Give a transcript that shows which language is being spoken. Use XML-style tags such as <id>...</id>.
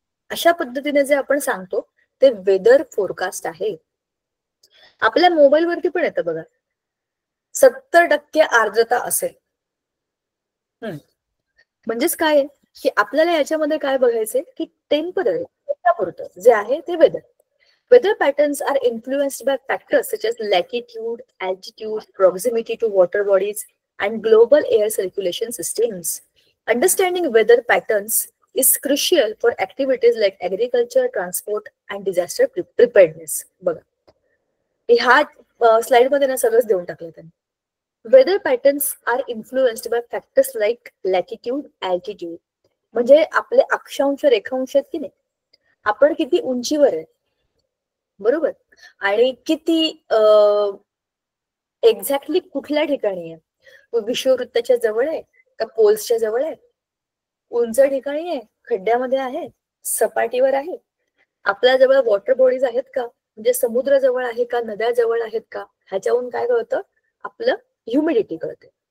<mr>अशा पद्धतीने जे आपण सांगतो ते वेदर फोरकास्ट आहे. आपल्या मोबाईल वरती पण येतं बघा, 70% आर्द्रता असेल. म्हणजेच काय की आपल्याला याच्यामध्ये काय बघायचंय की टेम्पररी पुरतं जे आहे ते weather.</mr> <en>Weather patterns are influenced by factors such as latitude, altitude, proximity to water bodies, and global air circulation systems. Understanding weather patterns is crucial for activities like agriculture, transport, and disaster preparedness.</en> <mr>बघा, ह्या slide मध्ये ना सगळंच देऊन टाकलं त्यांनी.</mr> <en>Weather patterns are influenced by factors like latitude, altitude.</en> <mr>म्हणजे आपले अक्षांश रेखांश आहेत की नाही, आपण किती उंचीवर आहे, बरोबर, आणि किती एक्झॅक्टली कुठल्या ठिकाणी आहे, विषुववृत्ताच्या जवळ आहे का पोल्सच्या जवळ आहे, उंच ठिकाणी आहे, खड्ड्यामध्ये आहे, सपाटीवर आहे, आपल्या जवळ वॉटर बॉडीज आहेत का, म्हणजे समुद्र जवळ आहे का, नद्या जवळ आहेत का, ह्याच्यावरून काय कळतं, आपलं ह्युमिडिटी कळते.</mr>